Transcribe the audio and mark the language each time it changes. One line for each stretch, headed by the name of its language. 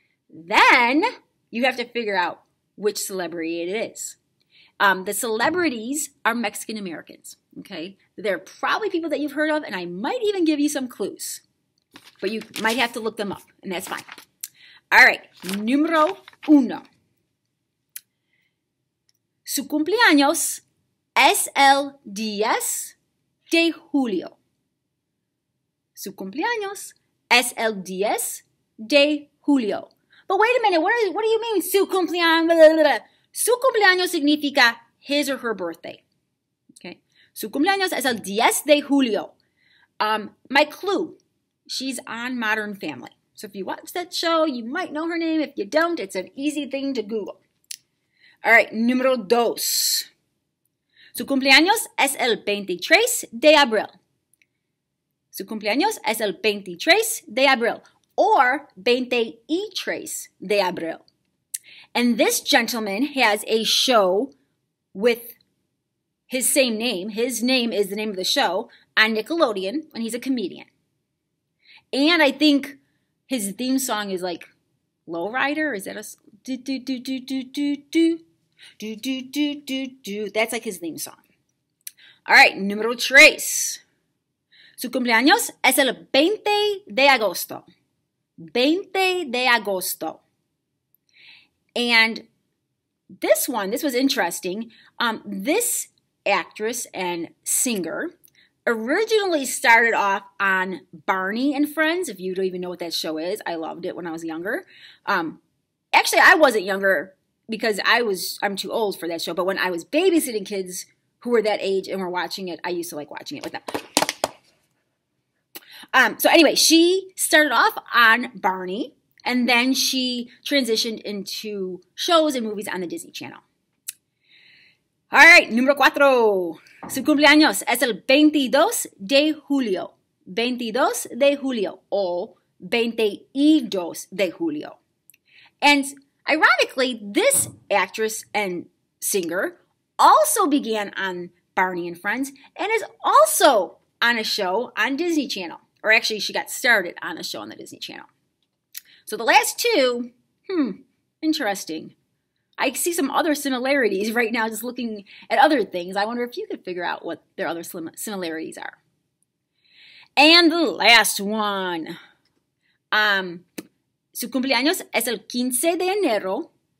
English: Then you have to figure out which celebrity it is. The celebrities are Mexican Americans, okay? They're probably people that you've heard of, and I might even give you some clues. But you might have to look them up, and that's fine. All right, número 1.
Spanish: Su cumpleaños es el 10 de julio. Su cumpleaños es el 10 de julio.
English: But wait a minute, what do you mean
Spanish: su cumpleaños?
English: Blah, blah, blah.
Spanish: Su cumpleaños significa
English: his or her birthday. Okay.
Spanish: Su cumpleaños es el 10 de julio.
English: My clue, she's on Modern Family. So if you watch that show, you might know her name. If you don't, it's an easy thing to Google. All right, número 2.
Spanish: Su cumpleaños es el 23 de abril. Su cumpleaños es el 23 de abril or 23 de abril.
English: And this gentleman has a show with his same name. His name is the name of the show on Nickelodeon, and he's a comedian. And I think his theme song is like Lowrider. Is that a do do do do do do do do do do do do? That's like his theme song. All right, número 3.
Spanish: Su cumpleaños es el 20 de agosto. 20 de agosto.
English: And this was interesting. This actress and singer originally started off on Barney and Friends. If you don't even know what that show is, I loved it when I was younger. Actually, I wasn't younger because I'm too old for that show. But when I was babysitting kids who were that age and were watching it, I used to like watching it with them. So anyway, she started off on Barney, and then she transitioned into shows and movies on the Disney Channel. All right, número 4.
Spanish: Su cumpleaños es el 22 de julio. 22 de julio o 22 de julio.
English: And ironically, this actress and singer also began on Barney and Friends and is also on a show on Disney Channel. Or actually, she got started on a show on the Disney Channel. So the last two, interesting. I see some other similarities right now just looking at other things. I wonder if you could figure out what their other similarities are. And the last one.
Spanish: Su cumpleaños es el 15 de enero.